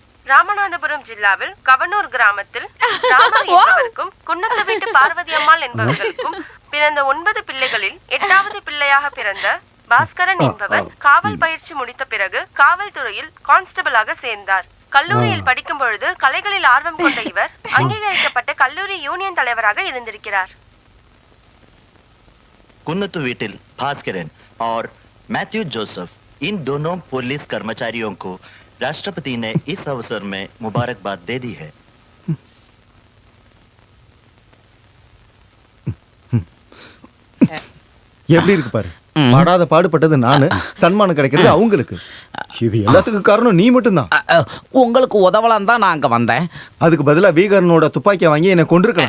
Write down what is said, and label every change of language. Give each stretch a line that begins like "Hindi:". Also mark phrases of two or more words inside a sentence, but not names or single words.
Tamil: ராமநாதபுரம் ஜில்லாவில் கவனூர் கிராமத்தில் ராமர் என்பவருக்கும் குன்னத்து வீட்டு பார்வதி அம்மாள் என்பவர்களுக்கும் பிறந்த 9 பிள்ளைகளில் 8வது பிள்ளையாக பிறந்த பாஸ்கரன் என்பவர் காவல் பயிற்சி முடித்த பிறகு காவல்துறையில் கான்ஸ்டபிளாக சேர்ந்தார். கல்லூரியில் படிக்கும் பொழுது கலைகளில் ஆர்வம் கொண்ட இவர் அங்கீகரிக்கப்பட்ட கல்லூரி யூனியன் தலைவராக இருந்திருக்கிறார்.
Hindi: कुन्नतु वीटिल भास्करन और मैथ्यू जोसेफ, इन दोनों पुलिस कर्मचारियों को राष्ट्रपति ने इस अवसर में मुबारकबाद दे दी है.
Tamil: எப்படி இருக்கு பாரு. பாடாத பாடுபட்டது நானு, சன்மானம் கிடைக்கிறது அவங்களுக்கு. இது எல்லாத்துக்கும் காரணம் நீ மட்டும்தான். உங்களுக்கு உதவலாம் தான் நான் அங்க வந்தேன். அதுக்கு பதிலா வீகரனோட துப்பாக்கியை வாங்கி என்னை கொண்டிருக்கலாம்.